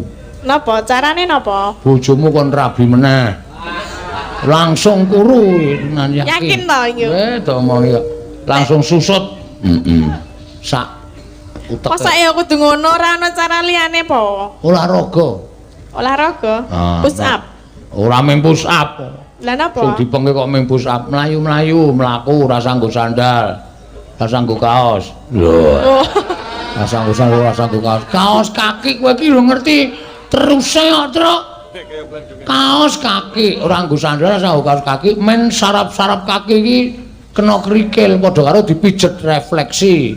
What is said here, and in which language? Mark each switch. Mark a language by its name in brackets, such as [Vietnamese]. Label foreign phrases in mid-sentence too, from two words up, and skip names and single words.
[Javanese] Napa carane napa? Bojomu kon rabi meneh. Langsung kuru tenan yakin. Yakin to iki? To omong ya. Langsung susut. Sak utek. Masa ya kudu ngono ora ana cara liyane po? Olahraga. Olahraga? [English] Push up. [Javanese] Ora mung [English] push up. [Javanese] Lah napa? Sing dipengke kok mung [English] push up, [Javanese] mlayu-mlayu, mlaku ora sanggo sandal. Ora sanggo kaos. Lho. Oh. Ora sanggo sandal, ora sanggo kaos. Kaos kaki kowe iki lho ngerti teruse kok, Truk. Kaos kaki, ora nggo sandal, ora sanggo kaos kaki, men sarap-sarap kaki iki kena krikil padha karo dipijet refleksi.